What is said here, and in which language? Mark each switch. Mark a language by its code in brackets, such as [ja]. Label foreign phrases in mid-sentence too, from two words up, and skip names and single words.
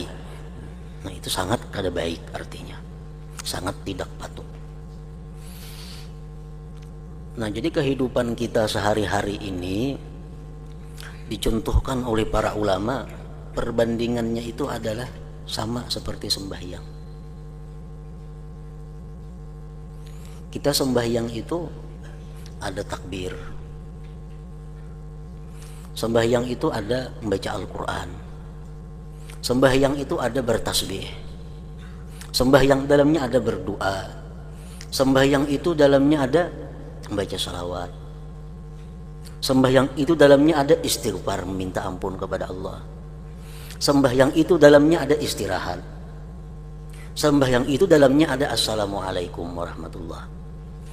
[id] Nah itu sangat kada baik, artinya sangat tidak patut. Nah jadi kehidupan kita sehari-hari ini dicontohkan oleh para ulama, perbandingannya itu adalah sama seperti sembahyang. Kita sembahyang itu ada takbir, sembahyang itu ada membaca Al-Quran, sembahyang itu ada bertasbih, sembahyang dalamnya ada berdoa, sembahyang itu dalamnya ada membaca salawat, sembahyang itu dalamnya ada istighfar, meminta ampun kepada Allah, sembahyang itu dalamnya ada istirahat, sembahyang itu dalamnya ada [ar] assalamualaikum warahmatullah.